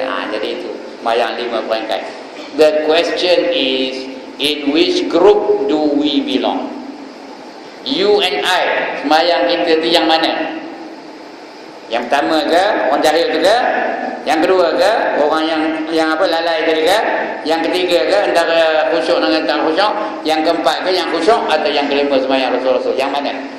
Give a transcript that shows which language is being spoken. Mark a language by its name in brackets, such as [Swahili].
[Malay] Jadi itu sembahyang 5 peringkat. [English] The question is, in which group do we belong? You and I, [Malay] sembahyang kita tu yang mana? Yang pertama ke orang jahil tu ke? Yang kedua ke orang yang apa lalai tadi ke? Yang ketiga ke antara khusyuk dengan tak khusyuk? Yang keempat ke yang khusyuk atau yang kelima sembahyang Rasul-Rasul? Yang mana?